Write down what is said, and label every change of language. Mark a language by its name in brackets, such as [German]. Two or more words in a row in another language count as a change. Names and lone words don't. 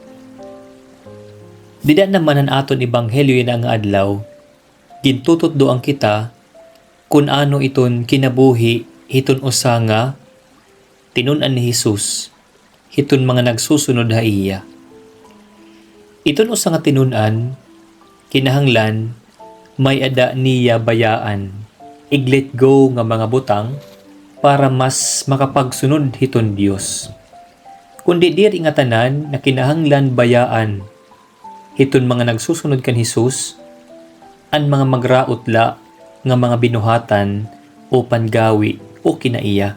[Waray] Dida naman ang aton ebanghelyo yun ang adlaw, gintutot doang kita kung ano iton kinabuhi hiton usa nga tinunan ni Jesus, hiton mga nagsusunod ha iya. Iton usa nga tinunan, kinahanglan may ada niya bayaan, [English] i-let go [Waray] nga mga butang para mas makapagsunod hiton Dios. Kundi diri nga tanan na kinahanglan bayaan hiton mga nagsusunod kan Jesus, an mga magraotla nga mga binuhatan o pangawi o kinaiya.